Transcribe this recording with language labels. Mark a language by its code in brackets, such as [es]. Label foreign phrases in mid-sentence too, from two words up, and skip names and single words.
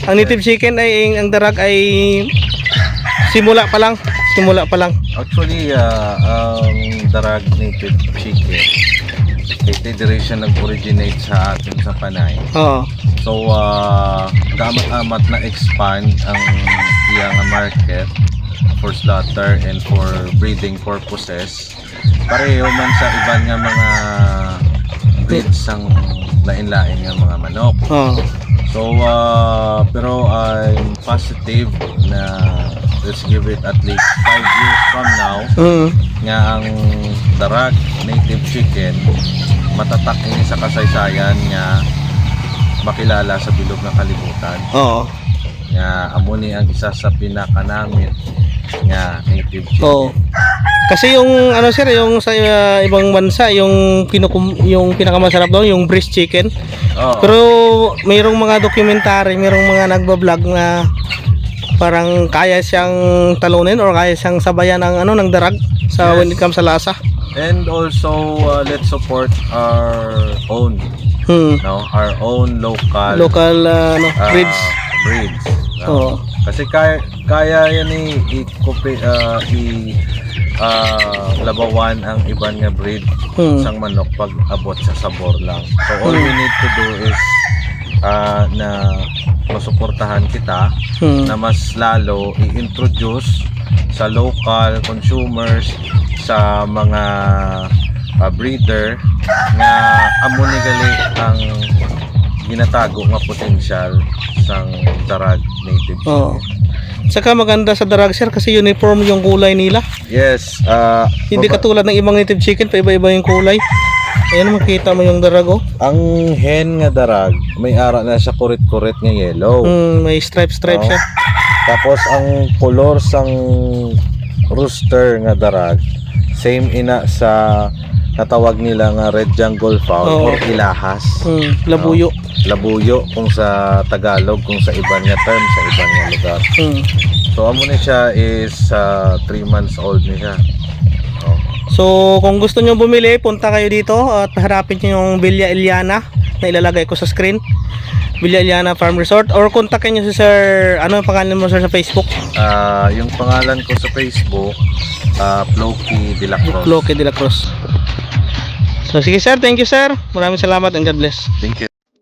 [tl] Ang native chicken ay ang darag ay simula pa lang. [hil] Actually, ang Darag Native Chicken, diri siya nag-originate sa atin sa Panay. Oo. So, gamat-amat na expand ang iyang market [en] for slaughter and for breeding purposes. [hil] Pareho man sa iban nga mga breeds ang lain-lain nga mga manok. Oo. So, pero [en] I'm positive [hil] na [en] let's give it at least 5 years from now [hil] nga ang Darag Native Chicken matatak ini sa kasaysayan nga makilala sa bilog ng kalibutan. Oo. Nga amo ni ang isa sa pinakanamit nga native chicken. Oo. [tl] Kasi yung ano sir, yung sa ibang bansa, yung pinakamasarap doon, yung [en] breast chicken. [tl] Oo. Pero mayroong mga documentary, mayroong mga nagba-vlog na parang kaya siyang talunin or kaya siyang sabayan ng ng darag sa [en] Yes. when it comes [tl] sa lasa. [en] And also let's support our own, no, our own local Breeds. breeds, no? [hil] Oo. Kasi kaya yan labawan ang iban nga breed sang manok pag abot sa sabor lang. [en] So all we need to do is [hil] na masuportahan kita na mas lalo i-introduce sa [en] local consumers, [hil] sa mga breeder nga amo ni gali ang ginatago nga potensyal sang Darag Native Chicken. Oo. [tl] Saka maganda sa darag sir kasi uniform yung kulay nila. [en] Yes, [tl] Hindi katulad ng ibang native chicken, pa iba-iba yung kulay. Ayan, makita mo yung darag oh. [hil] ang hen nga darag may ara na siya kurit-kurit nga yellow. May stripe Oo. siya. Tapos ang color sang rooster nga darag same ina sa natawag nila nga [en] red jungle fowl [hil] Oo. or ilahas. Labuyo. Labuyo kung sa Tagalog, kung sa iban nga term, sa iban nga lugar. So amo ni siya is 3 months old ni siya. Oh. [tl] So kung gusto nyo bumili, punta kayo dito at harapin nyo yung Villa Eliana na ilalagay ko sa screen. Villa Eliana Farm Resort, or kontakin nyo si sir, ano ang pangalan mo sir sa Facebook? Yung pangalan ko sa Facebook, Floki de la Cruz. Loke de la Cruz. So sige sir, [en] thank you sir. [tl] Maraming salamat [en] and God bless. Thank you.